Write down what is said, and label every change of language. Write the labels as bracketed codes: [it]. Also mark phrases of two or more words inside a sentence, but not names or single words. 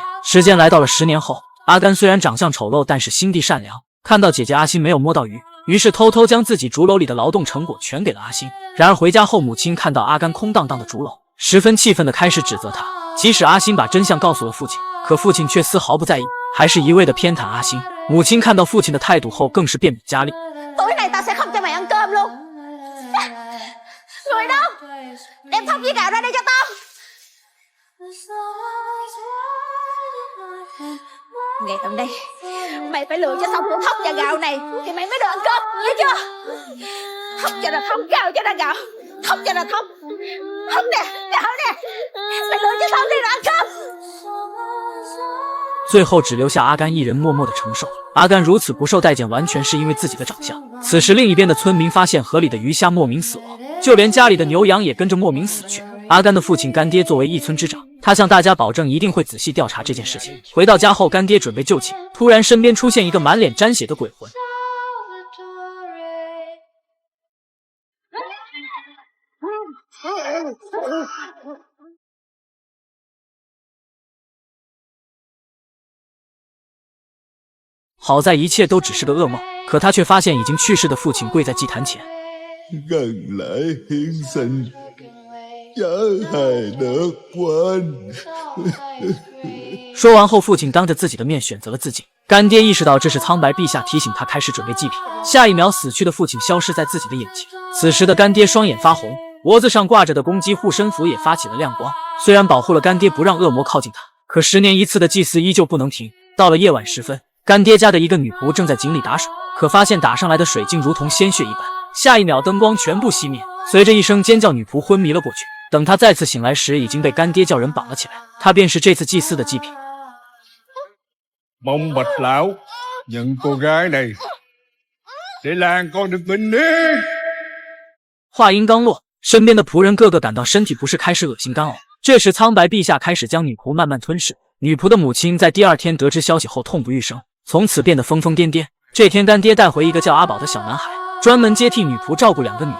[zh] 时间来到了10年后，阿甘虽然长相丑陋，但是心地善良，看到姐姐阿星没有摸到鱼，于是偷偷将自己竹篓里的劳动成果全给了阿星。然而回家后，母亲看到阿甘空荡荡的竹篓，十分气愤地开始指责他。即使阿星把真相告诉了父亲，可父亲却丝毫不在意，还是一味地偏袒阿星。母亲看到父亲的态度后，更是变本加厉。 [vi] tối nay tao sẽ không cho mày ăn cơm luôn. Người đâu? Đem thóc với gạo ra đây cho tao. Ngày hôm nay mày phải lựa cho xong bữa thóc và gạo này thì mày mới được ăn cơm, nhớ chưa? Thóc cho là thóc, gạo cho là gạo, thóc cho là thóc. Thóc nè, gạo nè, mày lựa cho xong đi rồi ăn cơm. [zh] 最后只留下阿甘一人默默的承受。阿甘如此不受待见，完全是因为自己的长相。此时另一边的村民发现河里的鱼虾莫名死亡，就连家里的牛羊也跟着莫名死去。阿甘的父亲干爹作为一村之长，他向大家保证一定会仔细调查这件事情。回到家后，干爹准备就寝，突然身边出现一个满脸沾血的鬼魂。好在一切都只是个噩梦，可他却发现已经去世的父亲跪在祭坛前。 [vi] Gần lại hiến sinh, chớ hề được quên. [zh] 说完后，父亲当着自己的面选择了自尽。干爹意识到这是苍白陛下提醒他开始准备祭品，下一秒死去的父亲消失在自己的眼前。此时的干爹双眼发红，脖子上挂着的攻击护身符也发起了亮光。虽然保护了干爹不让恶魔靠近他，可10年一次的祭祀依旧不能停。到了夜晚时分，干爹家的一个女仆正在井里打水，可发现打上来的水竟如同鲜血一般。下一秒灯光全部熄灭，随着一声尖叫，女仆昏迷了过去。等她再次醒来时，已经被干爹叫人绑了起来。她便是这次祭祀的祭品。 [vi] Mong Bạch Lão nhận cô gái này để làng con được bình yên。 [zh] 话音刚落，身边的仆人个个感到身体不适，开始恶心干呕。这时苍白陛下开始将女仆慢慢吞噬。女仆的母亲在第2天得知消息后痛不欲生，从此变得疯疯癫癫。这天干爹带回一个叫阿宝的小男孩，专门接替女仆照顾2个女儿。